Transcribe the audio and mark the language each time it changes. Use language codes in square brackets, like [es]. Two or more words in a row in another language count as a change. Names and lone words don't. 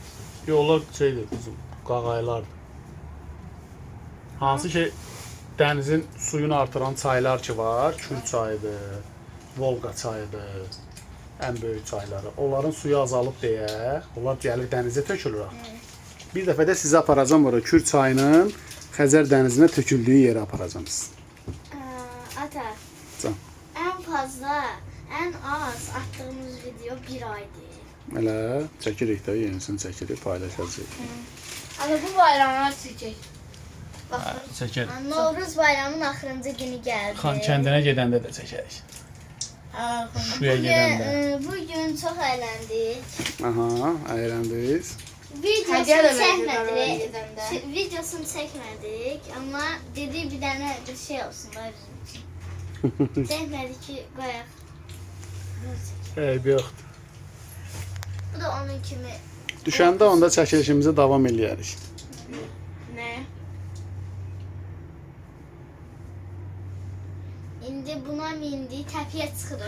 [az] yollar şeydir bizim qağaylardır. Hansı ki dənizin suyunu artıran çaylar ki var, Kür çayıdır, Volqa çayıdır, ən böyük çayları. Onların suyu azalıb deyə, onlar gəlir dənizə tökülür. Bir dəfə də sizi aparacam ora Kür çayının Xəzər dənizinə töküldüyü yerə aparacam sizi. Ata, Can. [tr] en fazla, en az attığımız video bir aydı. [az] Elə çəkirik də, yenisini çəkirik, paylaşacağıq. Ana bu bayramlar çəkək. Çəkir. Novruz bayramının axırıncı günü geldi. Xan kəndinə gedəndə də çəkərik. Şuya gedəndə. [tr] Bugün çok eğlendik. [az] Aha, əyrəndiniz. [tr] Videosunu Hediye de verdik arabaya çekmedik. [az] gidəndə. [tr] Videosunu çekmedik ama dediği bir tane bir şey olsun da bizim için. Çekmedik ki koyak. [az] Eyb yoxdur. Bu da onun kimi. Düşəndə onda çəkilişimizi davam eləyərik. [tr] Ne? [az] İndi buna mindi, təpiyə çıxırıq.